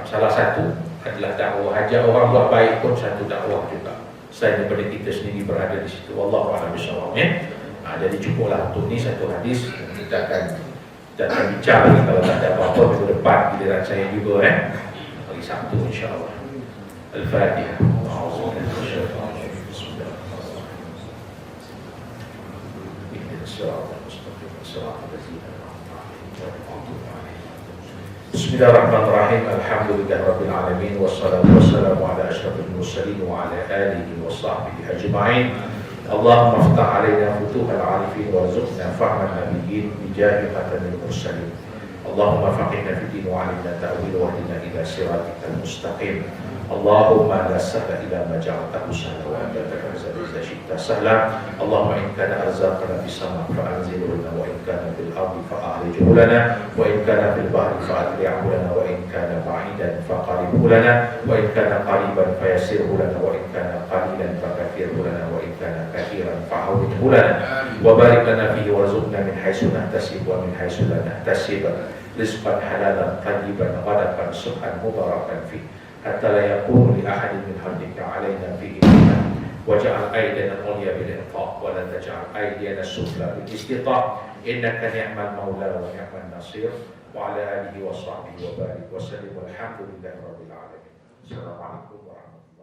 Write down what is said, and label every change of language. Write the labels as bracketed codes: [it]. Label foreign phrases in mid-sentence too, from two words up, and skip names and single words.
[ms] Salah satu adalah dakwah. Ajak orang buat baik pun satu dakwah juga, selain daripada kita sendiri berada di situ. [ar] والله أعلم بالصواب. [ms] Jadi cukuplah untuk ni satu hadis. Kita akan bincang lagi kalau tak ada apa-apa minggu depan giliran saya juga hari Sabtu insya-Allah. Al-Fatihah. [ar] بسم الله الرحمن الرحيم. الحمد لله رب العالمين والصلاة والسلام على أشرف المرسلين وعلى آله وصحبه أجمعين. اللهم افتح علينا فتوح العارفين وارزقنا فهم النبيين بجاه خاتم المرسلين. اللهم فقهنا في الدين وعلمنا التأويل واهدنا إلى صراطك المستقيم. اللهم لا سهل إلا ما جعلته سهلا وأنت تجعل إذا شئت سهلا. اللهم إن كان رزقنا في السماء فأنزله لنا وإن كان في الأرض فأخرجه لنا وإن كان في البحر فأدرجه لنا وإن كان بعيدا فقربه لنا وإن كان قريبا فيسره لنا وإن كان قليلا فكثره لنا وإن كان كثيرا فهونه لنا وبارك لنا فيه وارزقنا من حيث نحتسب ومن حيث لا نحتسب رزقا حلالا طيبا غدقا سبحا مباركا فيه حتى لا يكون لأحد من خلقك علينا فيه واجعل أيدينا العليا بالإنفاق ولا تجعل أيدينا السفلى بالاستعطاء إنك نعم المولى ونعم النصير وعلى آله وصحبه وبارك وسلم والحمد لله رب العالمين. السلام عليكم ورحمة الله وبركاته.